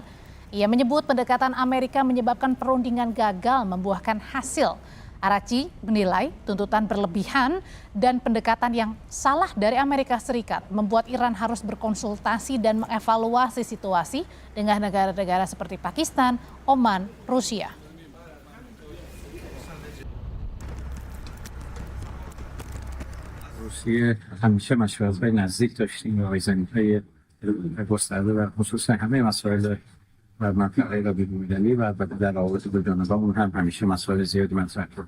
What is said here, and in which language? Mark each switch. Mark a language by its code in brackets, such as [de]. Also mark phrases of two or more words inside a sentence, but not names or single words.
[id] Ia menyebut pendekatan Amerika menyebabkan perundingan gagal membuahkan hasil. Araghchi menilai tuntutan berlebihan dan pendekatan yang salah dari Amerika Serikat membuat Iran harus berkonsultasi dan mengevaluasi situasi dengan negara-negara seperti Pakistan, Oman, Rusia. [fa] روسیه همیشه مشورت‌های نزدیک داشتیم و آیزنی‌های گسترده و خصوصا همه مسائل و منطقه را بین‌المللی و البته در روابط دو جانبه‌مون هم همیشه مسائل زیادی مطرح شد.